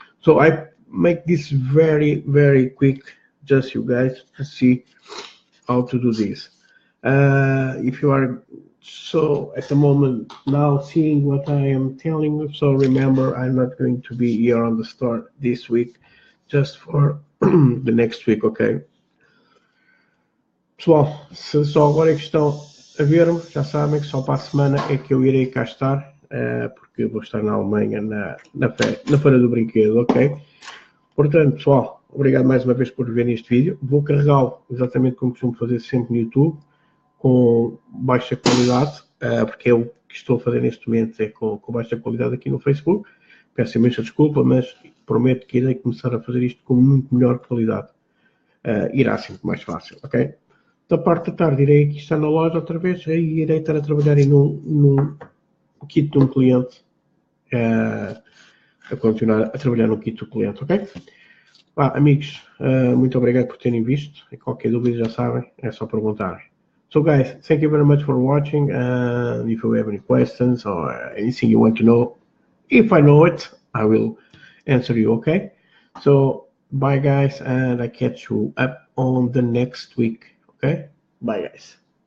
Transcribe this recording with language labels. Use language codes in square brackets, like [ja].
[en] So I make this very quick, just you guys to see how to do this. If you are so at the moment now seeing what I am telling you, so remember, I'm not going to be here on the store this week, just for the next week, ok? [pt] Pessoal, se só agora é que estão a ver-me, já sabem que só para a semana é que eu irei cá estar, porque eu vou estar na Alemanha na Feira do Brinquedo, ok? Portanto, pessoal, obrigado mais uma vez por verem este vídeo. Vou carregá-lo exatamente como costumo fazer sempre no YouTube, com baixa qualidade, porque é o que estou a fazer neste momento, é com baixa qualidade aqui no Facebook. Peço imensa desculpa, mas prometo que irei começar a fazer isto com muito melhor qualidade. Irá ser muito mais fácil, ok? Da parte da tarde irei aqui estar na loja outra vez, e irei estar a trabalhar num kit de um cliente, a continuar a trabalhar no kit do cliente, ok? Amigos, muito obrigado por terem visto, e qualquer dúvida já sabem, é só perguntar. [en] So guys, thank you very much for watching, and if you have any questions or anything you want to know, if I know it, I will answer you, okay? So bye guys, and I catch you up on the next week, okay? Bye guys.